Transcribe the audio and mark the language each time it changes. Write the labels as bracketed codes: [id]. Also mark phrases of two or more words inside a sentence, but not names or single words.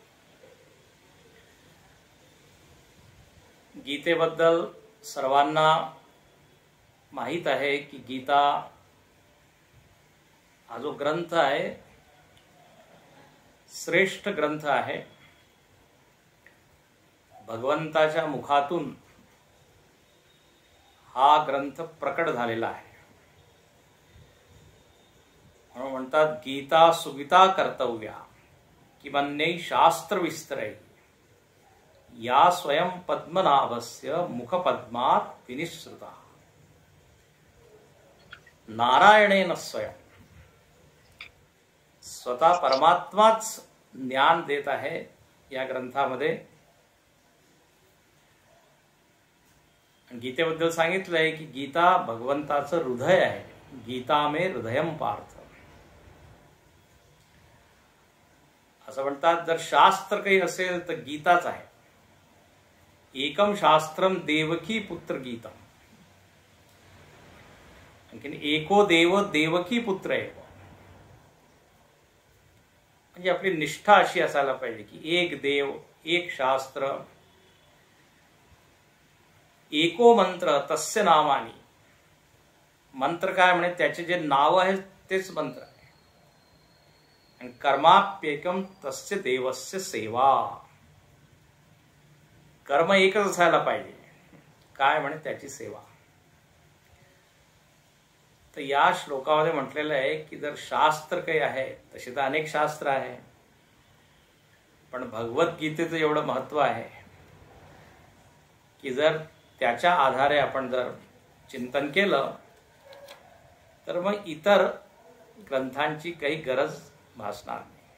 [mr] गीतेबद्दल सर्वांना माहित आहे की गीता हा जो ग्रंथ आहे श्रेष्ठ ग्रंथ आहे। भगवंताच्या मुखातून हा ग्रंथ प्रकट झालेला आहे म्हणून म्हणतात [sa] गीता सुगीता कर्तव्या किमन्यै शास्त्र विस्तरै या स्वयं पद्मनाभस्य मुखपद्मात् विनिसृता। [mr] नारायणेन स्वयं स्वतः परमात्माच ज्ञान देत आहे या ग्रंथामध्ये। गीतेबद्दल सांगितलंय की गीता भगवंताचं हृदय आहे। [sa] गीता मे हृदयम पार्थ [mr] असं म्हणतात। जर शास्त्र काही असेल तर गीताच आहे। [sa] एकम शास्त्रम देवकी पुत्र गीतम। [mr] आणखीन [sa] एको देव देवकी पुत्र [mr] आहे। म्हणजे आपली निष्ठा अशी असायला पाहिजे की [sa] एक देव एक शास्त्र एको मंत्र तस्य नामानी। [mr] मंत्र काय म्हणे त्याचे जे नाव आहे तेच मंत्र आहे। आणि [sa] कर्माप्येकम तस्य देवस्य सेवा। [mr] कर्म एकच असायला पाहिजे काय म्हणे त्याची सेवा। तर या श्लोकामध्ये म्हटलेलं आहे की जर शास्त्र काही आहे तसे तर अनेक शास्त्र आहे पण भगवद्गीतेचं एवढं महत्व आहे की जर त्याच्या आधारे आपण जर चिंतन केलं तर मग इतर ग्रंथांची काही गरज भासणार नाही।